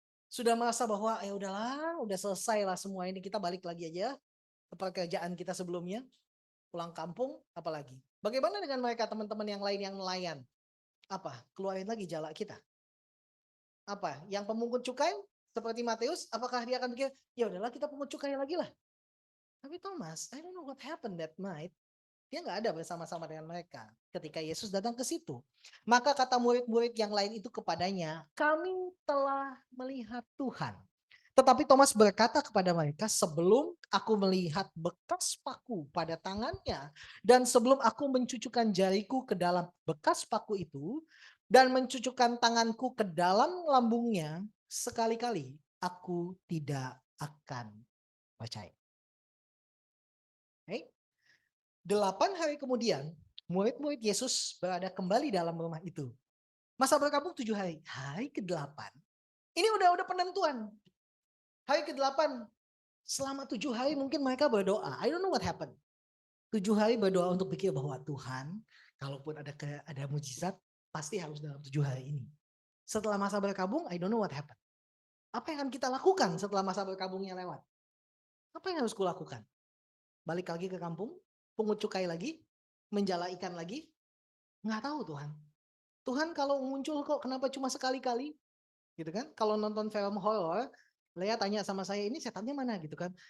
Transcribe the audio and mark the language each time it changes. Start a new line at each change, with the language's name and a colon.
Indonesian: Sudah merasa bahwa ya udahlah, udah selesai lah semua ini, kita balik lagi aja ke pekerjaan kita sebelumnya, pulang kampung, apalagi. Bagaimana dengan mereka teman-teman yang lain yang nelayan? Apa? Keluarin lagi jala kita. Apa? Yang pemungut cukai seperti Matius, apakah dia akan pikir, ya udahlah kita pungut cukai lagi lah. Tapi
English: Thomas, I don't know what happened that night.
Indonesian: Dia nggak ada bersama-sama dengan mereka ketika Yesus datang ke situ. Maka kata murid-murid yang lain itu kepadanya, kami telah melihat Tuhan. Tetapi Thomas berkata kepada mereka, sebelum aku melihat bekas paku pada tangannya, dan sebelum aku mencucukkan jariku ke dalam bekas paku itu, dan mencucukkan tanganku ke dalam lambungnya, sekali-kali aku tidak akan percaya. Okay? 8 hari kemudian, murid-murid Yesus berada kembali dalam rumah itu. Masa berkabung 7 hari. Hari ke-8, ini udah penentuan. Hari ke-8, selama 7 hari mungkin mereka berdoa.
English: I don't know what happened.
Indonesian: 7 hari berdoa untuk pikir bahwa Tuhan, kalaupun ada mujizat, pasti harus dalam 7 hari ini. Setelah masa berkabung,
English: I don't know what happened.
Indonesian: Apa yang akan kita lakukan setelah masa berkabungnya lewat? Apa yang harus kulakukan? Balik lagi ke kampung? Pungut cukai lagi? Menjala ikan lagi? Nggak tahu Tuhan. Tuhan kalau muncul kok kenapa cuma sekali-kali? Gitu kan? Kalau nonton film horor, Lea tanya sama saya, ini setannya mana gitu kan?